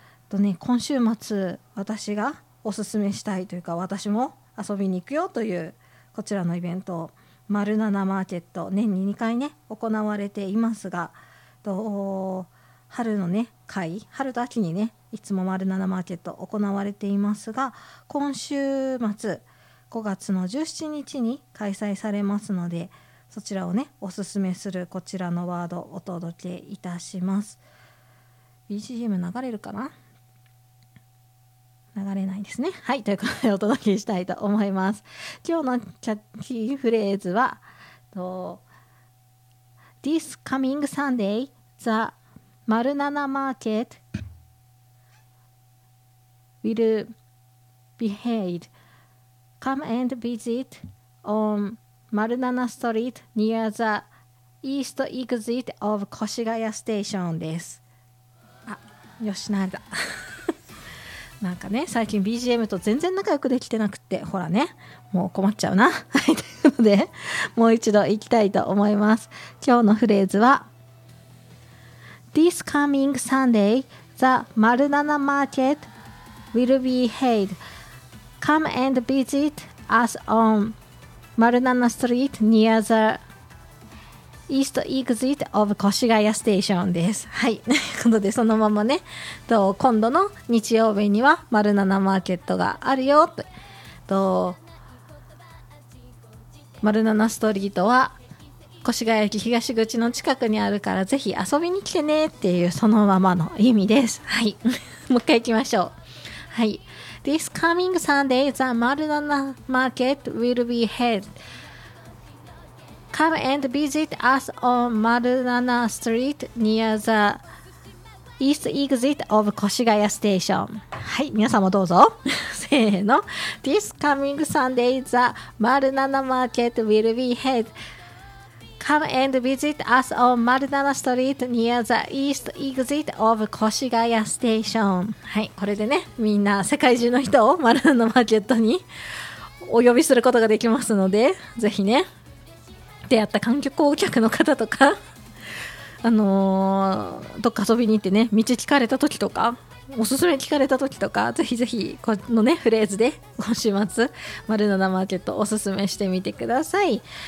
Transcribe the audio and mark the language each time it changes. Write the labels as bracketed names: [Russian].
[Japanese] とね、今週末私がおすすめしたいというか、私も遊びに行くよというこちらのイベント、丸七マーケット、年に2回ね行われていますが、と春のね会、春と秋にねいつも丸七マーケット行われていますが、今週末5月の17日に開催されますので、そちらをねおすすめするこちらのワードをお届けいたします。 BGM 流れるかな、流れないですね。はい、ということでお届けしたいと思います。今日のキャッチフレーズはと [English] This coming Sunday the 丸七 market will be held. Come and visit on 丸七 street near the east exit of 越谷 station です。 [Japanese] あ、よし、慣れた。なんかね、最近 BGM と全然仲良くできてなくて、ほらね、もう困っちゃうな。はい、というのでもう一度行きたいと思います。今日のフレーズは [English] This coming Sunday the 丸七 market will be held. Come and visit us on 丸七 street near the east exit of 越谷 station です。 [Japanese] はい、ということでそのままね、と今度の日曜日には丸七マーケットがあるよと、と丸七ストリートは越谷駅東口の近くにあるから、ぜひ遊びに来てねっていうそのままの意味です。はい、もう一回行きましょう。 [English] はい、 This coming Sunday the 丸七マーケット will be held. Come and visit us on 丸七 street near theEast exit of 越谷 station. [Japanese] はい、皆さんもどうぞ。せーの。 [English] This coming Sunday, the 丸七 market will be held. Come and visit us on 丸七 street near the east exit of 越谷 station. [Japanese] はい、これでね、みんな世界中の人を丸七マーケットにお呼びすることができますので、ぜひね、出会った観光客の方とか、どっか遊びに行ってね、道聞かれた時とか、おすすめ聞かれた時とか、ぜひぜひこのねフレーズで今週末丸七マーケットおすすめしてみてください。